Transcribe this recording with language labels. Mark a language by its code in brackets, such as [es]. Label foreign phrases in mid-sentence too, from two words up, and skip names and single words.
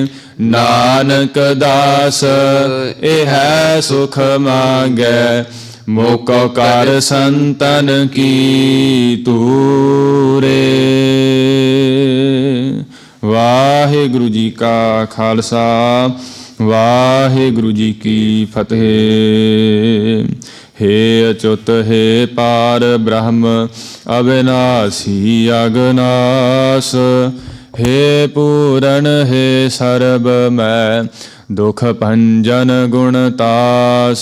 [pa] ਨਾਨਕ ਦਾਸ ਇਹ ਸੁਖ ਮੰਗੈ, ਮੋਕੋ ਕਰ ਸੰਤਨ ਕੀ ਤੂਰੇ। ਵਾਹਿਗੁਰੂ ਜੀ ਕਾ ਖਾਲਸਾ, ਵਾਹਿਗੁਰੂ ਜੀ ਕੀ ਫਤਿਹ। ਹੇ ਅਚੁਤ ਹੇ ਪਾਰ ਬ੍ਰਹਮ ਅਬਿਨਾਸੀ ਅਘਨਾਸ, ਹੇ ਪੂਰਨ ਹੇ ਸਰਬ ਮੈ ਦੁਖ ਭੰਜਨ ਗੁਣਤਾਸ।